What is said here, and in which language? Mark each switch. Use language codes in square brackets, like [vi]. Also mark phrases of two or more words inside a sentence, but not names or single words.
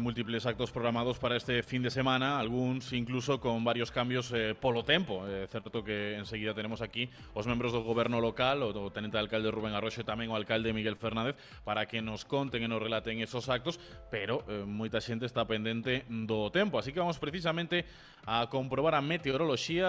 [es] múltiples actos programados para este fin de semana, algunos incluso con varios cambios [gl] polo tempo. Certo que enseguida tenemos aquí os membros do goberno local, o tenente de alcalde Rubén Arroxo e tamén o alcalde Miguel Fernández, para que nos conten e nos relaten esos actos, pero moita xente está pendente do tempo, así que vamos precisamente a comprobar a meteoroloxía.